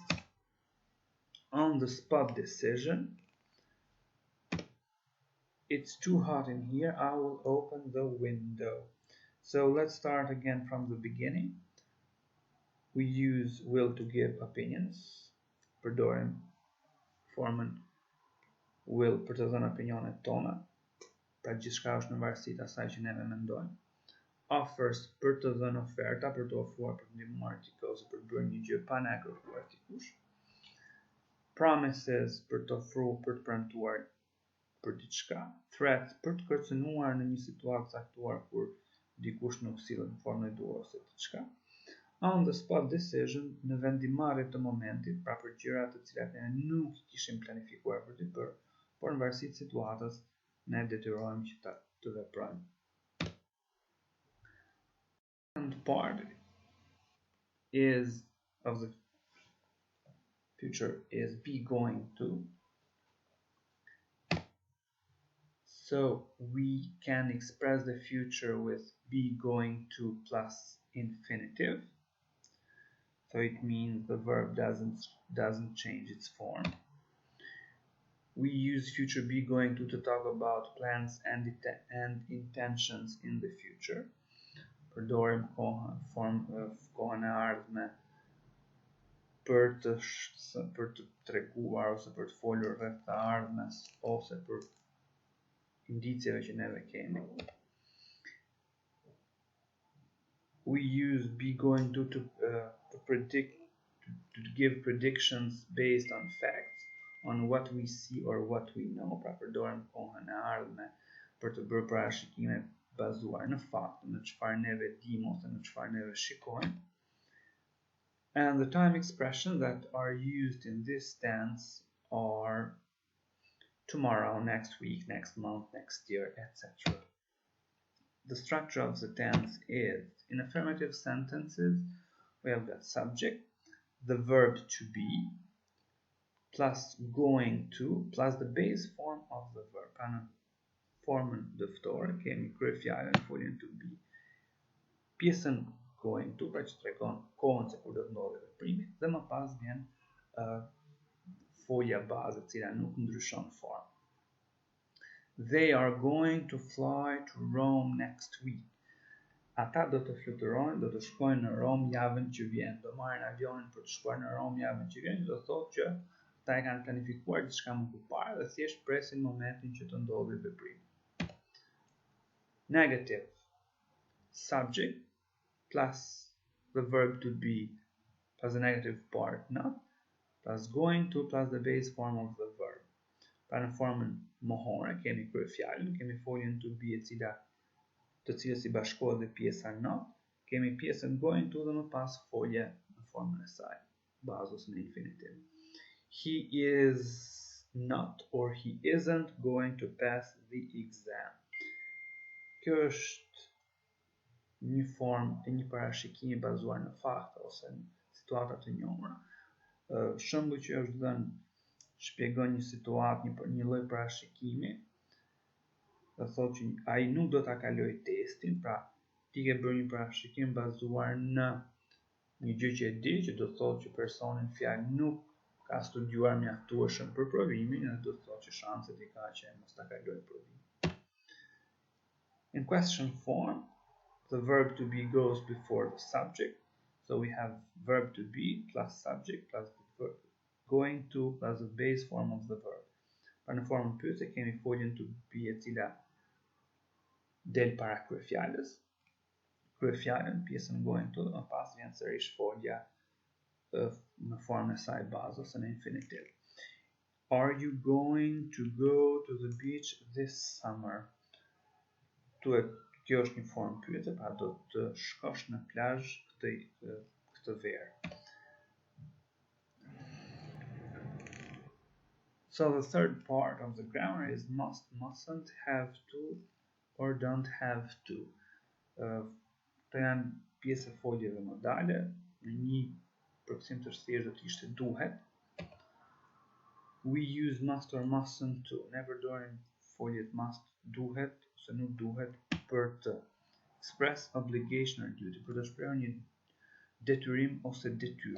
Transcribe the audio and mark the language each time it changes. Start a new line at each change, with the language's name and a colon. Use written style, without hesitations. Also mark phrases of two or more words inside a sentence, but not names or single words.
English: On the spot decision. It's too hot in here. I will open the window. So let's start again from the beginning. We use will to give opinions.
Albanian: Përdorim formën will për të dhënë opinionet tona. Pra gjithçka është në varësi të asaj që neve mendojmë. Offers për të dhënë oferta, për të ofruar, për të ndihmuar dikë ose për të bërë një gjë pa na e kërkuar dikush. Promises për të ofruar, për të premtuar për diçka. Threat për të kërcënuar në një situatë caktuar kur dikush nuk sillet në formën e duhur ose diçka.
English: On the spot decision,
Albanian: në vendimarrje të momentit, pra për gjëra të cilat ne nuk i kishim planifikuar për të bërë, por në varësi të situatës ne detyrohemi që të veprojmë.
English: And part is of the future is be going to. So we can express the future with be going to plus infinitive. So it means the verb doesn't change its form. We use future be going to talk about plans and intentions in the future.
Albanian: Përdorim kohën e ardhme për të treguar ose për të folur rreth të ardhmes ose për indicjeve që neve kemi.
English: We use be going to predict, to give predictions based on facts, on what we see or what we know.
Albanian: Pra përdorim kohën e ardhme për të bërë parashikime bazuar në fakte, në çfarë neve dimë ose në çfarë neve shikojmë.
English: And the time expressions that are used in this tense are tomorrow, next week, next month, next year, etc. The structure of the tense is, in affirmative sentences, we have got subject, the verb to be, plus going to, plus the base form of the verb.
Albanian: Pra formën dëftore kemi kryefjalën foljen
English: to be. Pjesën going to,
Albanian: pra që tregon kohën se kur do të ndodhë veprimi, dhe më pas vjen folja bazë e cila nuk ndryshon formë.
English: They are going to fly to Rome next week.
Albanian: Ata do të fluturojnë, do të shkojnë në Rom javën që vjen. Do marrin avionin për të shkuar në Rom javën që vjen, do thotë që ata e kanë planifikuar diçka më përpara dhe thjesht presin momentin që të ndodhë veprimi.
English: Negative. Subject plus the verb to be plus the negative part not plus going to plus the base form of the verb.
Albanian: Pra në formën mohore kemi kryefjalën, kemi foljen
English: to be
Albanian: të cilës i bashkohet dhe pjesa not, kemi pjesën
English: going to
Albanian: dhe më pas folje në formën e saj, bazës në infinitiv.
English: He is not or he isn't going to pass the exam.
Albanian: Kjo është një formë e një parashikimi bazuar në fakte ose në situata të njohura. Shembull që është dhënë shpjegon një situatë, një lloj parashikimi, dhe thotë që ai nuk do ta kaloj testin, pra ti ke bërë një parashikim bazuar në një gjë që e di, që do të thotë që personi në fjalë nuk ka studiuar mjaftueshëm për provimin, dhe do të thotë që shanset i ka që mos ta kaloj provimin.
English: In question form, the verb to be goes before the subject. So we have verb to be plus subject plus the verb going to plus the base form of the verb.
Albanian: Pra në formën pyetje kemi foljen
English: to be
Albanian: e cila del para kryefjalës. Kryefjalën, pjesën
English: going to,
Albanian: dhe më pas vjen sërish folja në formën e saj bazë ose në infinitiv.
English: Are you going to go to the beach this summer?
Albanian: Kjo është një formë pyetje, pra do të shkosh në plazh këtë verë.
English: So the third part of the grammar is must, mustn't, have to, or don't have to.
Albanian: Këto janë pjesë e foljeve modale, në një përkthim të thjeshtë do të ishte duhet.
English: We use must or mustn't to.
Albanian: Ne përdorim foljet must, duhet ose nuk duhet për të
English: express obligation or duty,
Albanian: për të shprehur një detyrim ose detyrë.